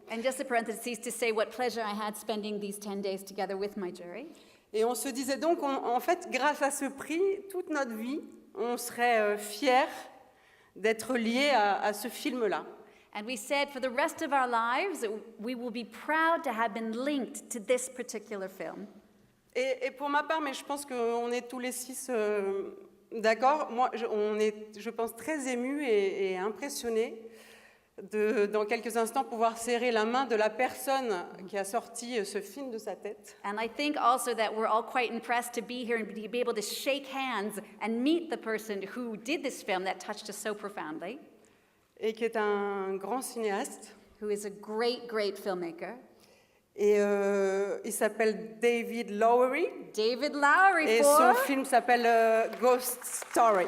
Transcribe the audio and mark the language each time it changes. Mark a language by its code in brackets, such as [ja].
[en] And just a parenthesis to say what pleasure I had spending these 10 days together with my jury. [fr] Et on se disait donc, en fait, grâce à ce prix, toute notre vie, on serait fiers d'être liés à ce film-là. [en] And we said for the rest of our lives, we will be proud to have been linked to this particular film. [fr] Et pour ma part, mais je pense qu'on est tous les 6 d'accord, moi, on est, je pense, très émus et impressionnés de, dans quelques instants, pouvoir serrer la main de la personne qui a sorti ce film de sa tête. [en] And I think also that we're all quite impressed to be here and to be able to shake hands and meet the person who did this film that touched us so profoundly. [fr] Et qui est un grand cinéaste. [en] Who is a great, great filmmaker. [fr] Et il s'appelle David Lowery. David Lowery. Et son film s'appelle Ghost Story.